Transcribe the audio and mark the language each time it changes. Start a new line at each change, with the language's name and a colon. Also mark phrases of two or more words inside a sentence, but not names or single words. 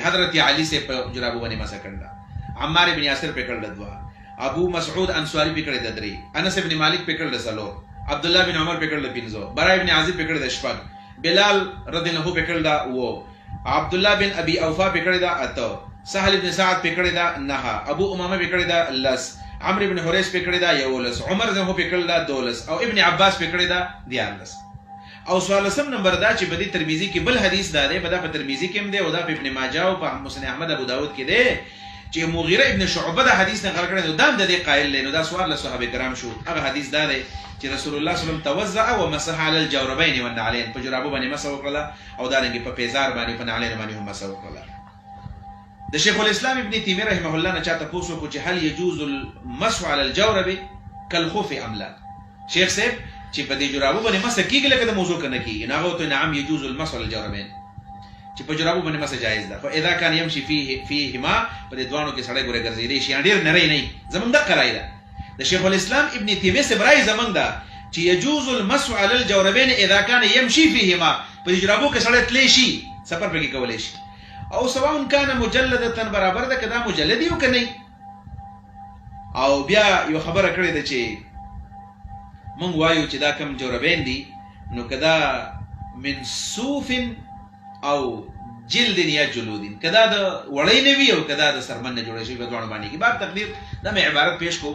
Pashto: حضرت علي صاحب په جرابو باندې مسح کړل ده، عمار بن یاسر پې کړل ده 2، ابو مسعود انصاري پې کړې ده 3، انس بن مالک پې کړل ده 4، عبدالله بن عمر پې کړل ده 5، برای بن عازب پې کړل ده 6، بلال
Arabic: رضی الله عنه
Pashto: پې کړل ده 9، عبدالله بن ابي اوفا پې کړل ده 8، سهل بن سعد پې کړل ده 9، ابو امامه پې کړل ده 10، عمرو بن حریث پې کړل ده 11، عمر
Arabic: رضی الله عنه
Pashto: پې کړل ده 12 او ابن عباس پې کړل ده 14. او 14 نمبر دا چې په دې ترمذي کې بل حدیث دا دی، په دا په ترمذي کې هم دی او دا په ابن ماجه او په مسند احمد ابو داود کې دی چې مغیره ابن شعبه دا حدیث نقل کړی نو دا هم د دې قائل دی. نو دا سوال له صحابه کرام شو. هغه حدیث دا دی چې رسول الله
Arabic: صلی الله علیه وسلم توضأ ومسح على الجوربين والنعلين،
Pashto: په جرابو باندې مسح وکړه او دارنګې په پیزار باندې په نعلین باندې هم مسح وکړه. د شیخ الاسلام ابن تیمیه رحمه الله نه چا تپوس وکړو چې
Arabic: هل يجوز المسح على الجورب كالخف ام لا.
Pashto: شیخ صاحب چې په دې جرابو باندې مسح کېږي لکه د موضوع که نه کېږي، نو هغه ورته
Arabic: نعم يجوز المسح على الجوربين،
Pashto: چې په جرابو باندې مسح جایز ده.
Arabic: خو اذا كان يمشي فيهما،
Pashto: په دې دوانو کې سړی ګوره ګرځېدی شي، ډېر نری نه وي. زمونږ دقه رایه ده د شیخ الاسلام ابن تیمیه صاحب رایه زمونږ ده چې
Arabic: يجوز المسح على الجوربين اذا كان يمشي فيهما،
Pashto: په دې جرابو کې سړی تلی شي، سفر پکې کولی شي، او
Arabic: سواء كان مجلدة
Pashto: برابر ده که دا مجلد یو که نه. او بیا یو خبره کړې ده چې مونږ وایو چې دا کم جوربین دي نو که دا
Arabic: من صوف
Pashto: او جلد یا جلود، که دا د وړۍ نه وي او که دا د سرمن نه جوړه شوي، په دواړو باندې کې باب تقدیر دا مې عبارت پیش کو.